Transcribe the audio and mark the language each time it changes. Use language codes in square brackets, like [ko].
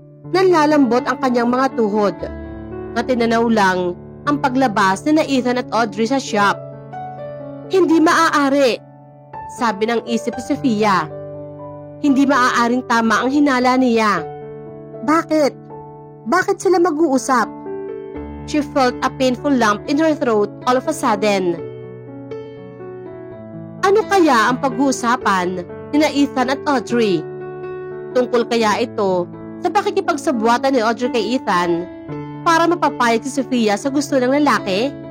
[tl] Nanlalambot ang kanyang mga tuhod. Matinanaw lang ang paglabas ni Ethan at Audrey sa shop. Hindi maaari, sabi ng isip ni Sofia. Hindi maaaring tama ang hinala niya. Bakit? Bakit sila mag-uusap? [en] She felt a painful lump in her throat all of a sudden. [tl] Ano kaya ang pag-uusapan ni Ethan at Audrey? Tungkol kaya ito sa pakikipagsabwatan ni Audrey kay Ethan para mapapayag si Sofia sa gusto ng lalaki?